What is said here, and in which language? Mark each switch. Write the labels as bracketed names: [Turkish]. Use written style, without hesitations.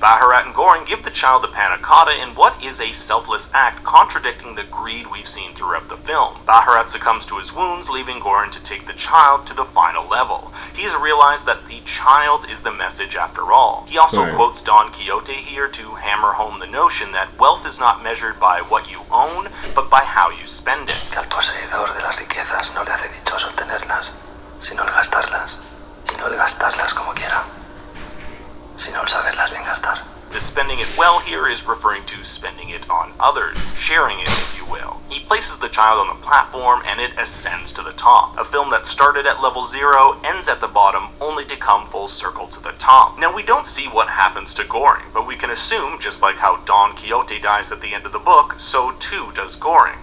[English] Baharat and Goring give the child the panna cotta in what is a selfless act contradicting the greed we've seen throughout the film. Baharat succumbs to his wounds, leaving Goring to take the child to the final level. He's realized that the child is the message after all. He also quotes Don Quixote here to hammer home the notion that wealth is not measured by what you own, but by how you spend it. [Spanish] Que al poseedor de las riquezas no le hace dichoso el tenerlas, sino el gastarlas. Y no el gastarlas como quiera, sino el saberlas bien gastar. [English] The spending it well here is referring to spending it on others, sharing it, if you will. He places the child on the platform and it ascends to the top. A film that started at level 0 ends at the bottom, only to come full circle to the top. Now we don't see what happens to Goring, but we can assume, just like how Don Quixote dies at the end of the book, so too does Goring.